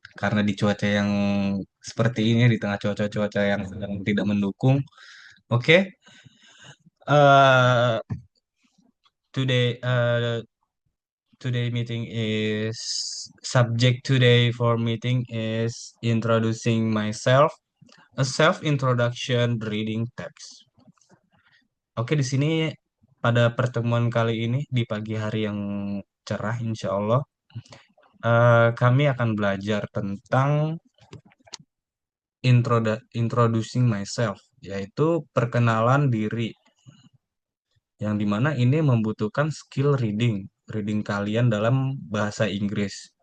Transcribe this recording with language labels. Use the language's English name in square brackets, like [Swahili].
[Indonesian] Karena di cuaca yang seperti ini, di tengah cuaca-cuaca yang sedang tidak mendukung. [English] Oke, eh, today, today meeting is subject today for meeting is introducing myself, a self introduction reading text. [Indonesian] Oke, di sini pada pertemuan kali ini di pagi hari yang cerah insya Allah, kami akan belajar tentang introducing myself, yaitu perkenalan diri, yang dimana ini membutuhkan skill reading kalian dalam bahasa Inggris.